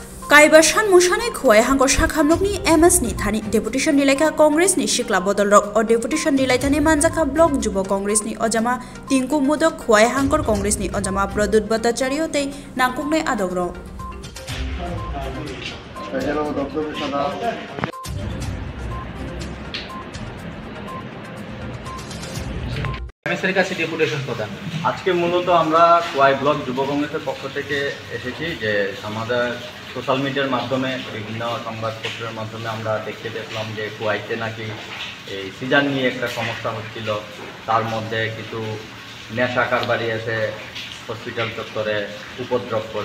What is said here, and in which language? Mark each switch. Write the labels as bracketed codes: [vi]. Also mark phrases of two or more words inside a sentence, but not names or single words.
[trp] Kaibasan Mushane Kuai Hangor Shakhamlokni MS ni Thani Deputation Nilaika Congress ni Shikla Bodolrok or Deputation Nilaitani Manjaka Block Jubo Congress ni Ojama Tinku Mudok Kuai Hangor Congress ni Ojama Pradut Bhattacharya te Nangkukne Adogro. [bn] আজকে মূলত আমরা কোয়াই ব্লক যুব কংগ্রেসের পক্ষ থেকে এসেছি যে আমাদের [en] social media [bn] মাধ্যমে বিভিন্ন সংবাদপত্রের মাধ্যমে আমরা দেখতে পেলাম যে কোয়াইতে নাকি এই সিজন নিয়ে একটা সমস্যা হচ্ছিল, তার মধ্যে কিছু নেশা কারবারি এসে হসপিটাল চত্বরে উপদ্রব করে।